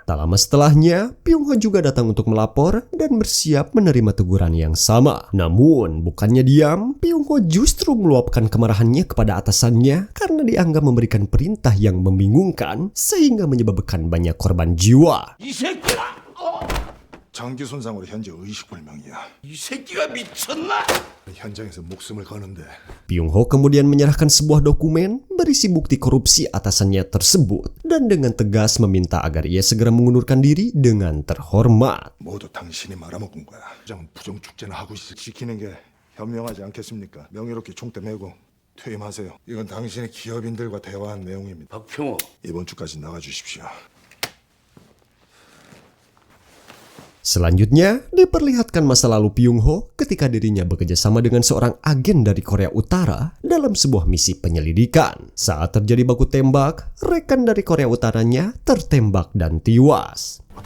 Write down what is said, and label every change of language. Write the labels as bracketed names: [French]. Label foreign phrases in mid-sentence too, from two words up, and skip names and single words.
[Indonesian] Tak lama setelahnya, Byung Ho juga datang untuk melapor dan bersiap menerima teguran yang sama. Namun, bukannya diam, Byung Ho justru meluapkan kemarahannya kepada atasannya karena dianggap memberikan perintah yang membingungkan sehingga menyebabkan banyak korban jiwa. [Korean] 장기 손상으로 현재 의식불명이야. 이 새끼가 미쳤나? 현장에서 목숨을 거는데. [Indonesian] Byung Ho kemudian menyerahkan sebuah dokumen berisi bukti korupsi atasannya tersebut dan dengan tegas meminta agar ia segera mengundurkan diri dengan terhormat. [Korean] 모두 당신이 말아먹은 거야. 부정 축제나 하고 지키는 게 현명하지 않겠습니까? 명예롭게 총대 메고 퇴임하세요. 이건 당신의 기업인들과 대화한 내용입니다. 박평호. 이번 주까지 나가주십시오. [Indonesian] Selanjutnya, diperlihatkan masa lalu Byung Ho ketika dirinya bekerja sama dengan seorang agen dari Korea Utara dalam sebuah misi penyelidikan. Saat terjadi baku tembak, rekan dari Korea Utaranya tertembak dan tewas.